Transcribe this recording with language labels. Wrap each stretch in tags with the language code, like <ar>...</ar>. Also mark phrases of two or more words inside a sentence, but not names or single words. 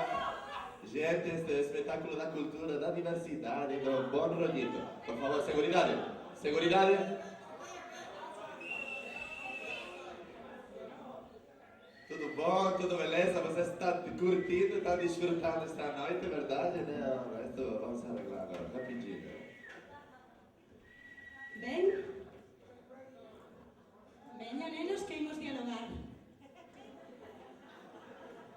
<pt>Gente, este é o espetáculo da cultura, da diversidade, do bom rollito. Por favor, seguridade. Tudo bom, tudo beleza? Vocês estão curtindo, estão desfrutando esta noite, verdade? Não,</pt> <es>esto vamos arreglar agora, rapidinho.</es> <gl>Ven. Veña, nenos, que imos dialogar.</gl>